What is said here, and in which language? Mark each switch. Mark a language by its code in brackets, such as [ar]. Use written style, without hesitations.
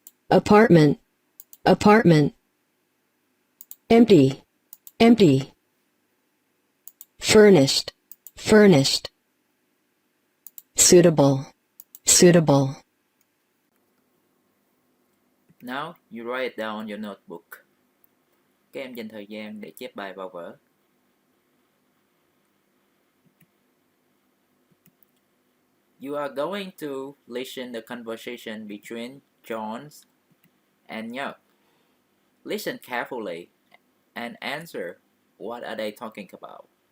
[en] Apartment. Apartment. Empty. Empty. furnished, furnished. Suitable, suitable. Now you write it down on your notebook. [vi] Các em dành thời gian để chép bài vào vở. [en] You are going to listen the conversation between John and Nhật. Listen carefully and answer what are they talking about.